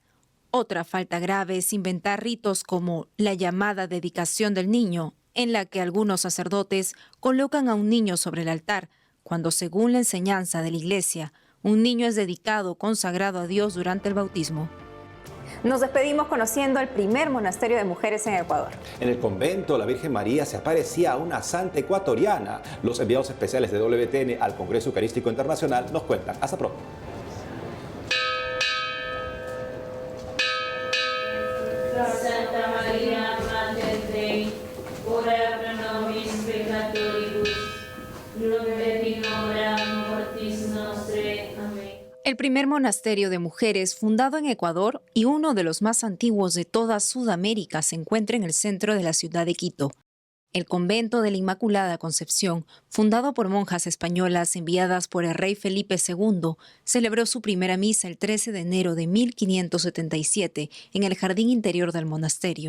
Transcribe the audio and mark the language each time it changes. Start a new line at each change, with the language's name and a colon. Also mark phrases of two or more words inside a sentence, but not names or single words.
Spanish: Otra falta grave es inventar ritos como la llamada dedicación del niño, en la que algunos sacerdotes colocan a un niño sobre el altar, cuando según la enseñanza de la Iglesia, un niño es dedicado, consagrado a Dios durante el bautismo. Nos despedimos conociendo el primer monasterio de mujeres en Ecuador. En el convento, la Virgen María se aparecía a una santa ecuatoriana. Los enviados especiales de WTN al Congreso Eucarístico Internacional nos cuentan. Hasta pronto.
Latin: Santa María, Mater Dei, ora pro nobis peccatoribus, nunc et in hora mortis nostrae.
Spanish: Amén. El primer monasterio de mujeres fundado en Ecuador y uno de los más antiguos de toda Sudamérica se encuentra en el centro de la ciudad de Quito. El convento de la Inmaculada Concepción, fundado por monjas españolas enviadas por el rey Felipe II, celebró su primera misa el 13 de enero de 1577 en el jardín interior del monasterio.